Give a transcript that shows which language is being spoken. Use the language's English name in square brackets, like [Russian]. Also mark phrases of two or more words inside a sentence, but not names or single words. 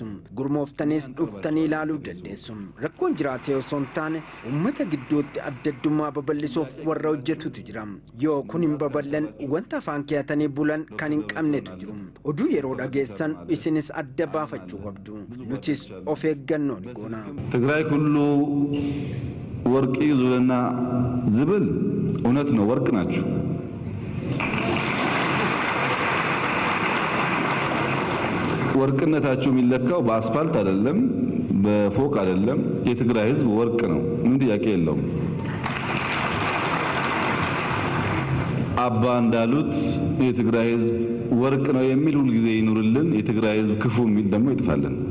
[Oromo] Gurmooftanis dhuftanii ilaaluu dandeessu. Rakkoon jiraate osoo hin taane uummata gidduutti adda addummaa babal'isuuf warra hojjetutu jira. Yoo kun hin babal'an wanta afaan keeyatanii bulan kan hin qabnetu jiru. Oduu yeroo dhageessan isinis adda baafachuu qabdu. Nutis of eeggannoo ni goona. [Amharic] ትግራይ ሁሉ ወርቅ ይዙልና ዝብል እውነት ነው፣ ወርቅ ናችሁ። ወርቅነታችሁ የሚለካው በአስፋልት አይደለም፣ በፎቅ አይደለም። የትግራይ ህዝብ ወርቅ ነው፣ ምን ጥያቄ የለውም። አባ እንዳሉት የትግራይ ህዝብ ወርቅ ነው የሚል ሁሉ ጊዜ ይኑርልን፣ የትግራይ ህዝብ ክፉ የሚል ደግሞ ይጥፋልን።